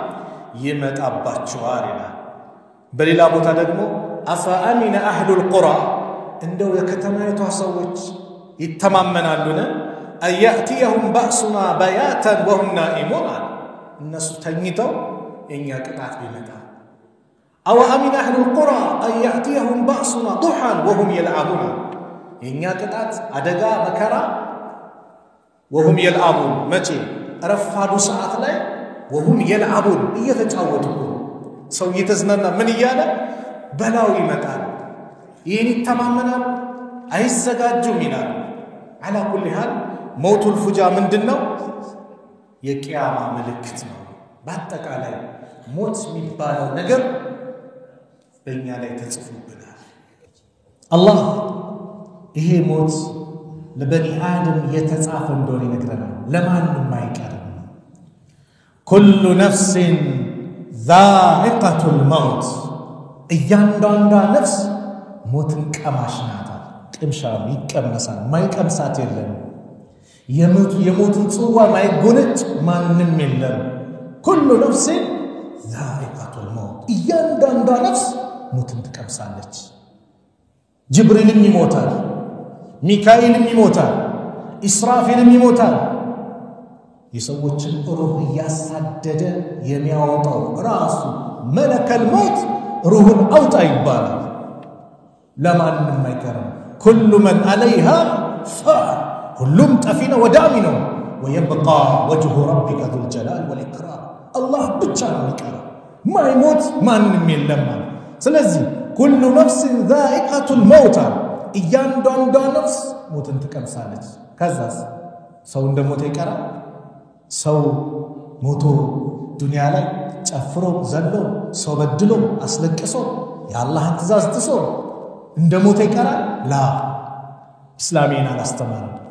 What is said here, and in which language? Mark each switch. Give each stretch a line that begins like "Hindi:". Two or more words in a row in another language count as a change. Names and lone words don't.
Amharic: ይመጣባችኋል ይላል በሌላ ቦታ ደግሞ
Arabic: أفأمن أهل القرى
Amharic: እንደው የከተማይቷ ሰዎች ይተማመናሉን
Arabic: يأتيهم بأسنا بياتا وهم نائمون
Amharic: እነሱ ተኝተው የኛ ቅጣት ቢመጣ
Arabic: أو أمن أهل القرى يأتيهم بأسنا ضحى وهم يلعبون
Amharic: የኛ ቅጣት አደጋ መከራ
Arabic: وهم يلعبون
Amharic: መቼ ረፋዱ ሰዓት ላይ
Arabic: وهم يلعبون
Amharic: እየተጫወቱ ሰው እየተዝናና ምን እያለ በላው ይመጣል ይህን ይተማመናል አይዘጋጁም ይላል
Arabic: على كل حال موت الفجاء
Amharic: ምንድነው የቂያማ ምልክት ነው በአጠቃላይ ሞት የሚባለው ነገር በእኛ ላይ ተጽፎብናል አላህ ይሄ ሞት ለበኒ አደም የተጻፈ እንደሆነ ይነግረናል ለማንም አይቀርም
Arabic: كل نفس ذائقة الموت
Amharic: እያንዳንዷ ነፍስ ሞትን ቀማሽ ናት ቅምሻም ይቀመሳል ማይቀምሳት የለም የሞትን ጽዋ ማይጎነጭ ማንም የለም
Arabic: كل نفس ذائقة الموت
Amharic: እያንዳንዷ ነፍስ ሞትን ትቀምሳለች ጅብሪልም ይሞታል ሚካኤልም ይሞታል ኢስራፊልም ይሞታል የሰዎችን ሩህ ያሳደደ የሚያወጣው ራሱ መለከል ሞት ሩህን አውጣ ይባላል ለማንም አይቀርም
Arabic: كل من عليها فان
Amharic: ሁሉም ጠፊና ወዳሚ ነው
Arabic: ويبقى وجه ربك ذو الجلال والإكرام
Amharic: الله ብቻ ነው የሚቀረው ማይሞት ማንም የለም ስለዚህ
Arabic: كل نفس ذائقة الموت
Amharic: እያንዳንዷ ነፍስ ሞትን ትቀምሳለች ከዛስ ሰው እንደሞተ ይቀራል ሰው ሞቶ ዱንያ ላይ ጨፍሮ ዘሎ ሰው በድሎ አስለቅሶ የአላህን ትእዛዝ ጥሶ እንደሞተ ይቀራል ላ እስላሚና አስተማረ